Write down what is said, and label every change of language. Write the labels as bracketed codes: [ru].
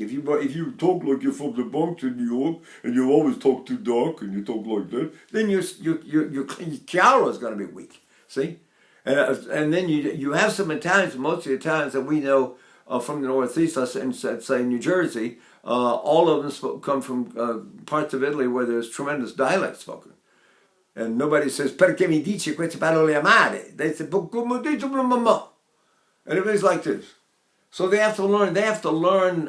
[en] If you talk like you're from the Bronx in New York, and you always talk too dark, and you talk like that, then your Chiaro is going to be weak. See? And then you have some Italians, most of the Italians that we know from the Northeast, let's say New Jersey, all of them come from parts of Italy where there's tremendous dialect spoken. And nobody says, [it] perché mi dici queste parole amare? [en] They say, [it] come dice mamma? [en] And everybody's like this. So they have to learn.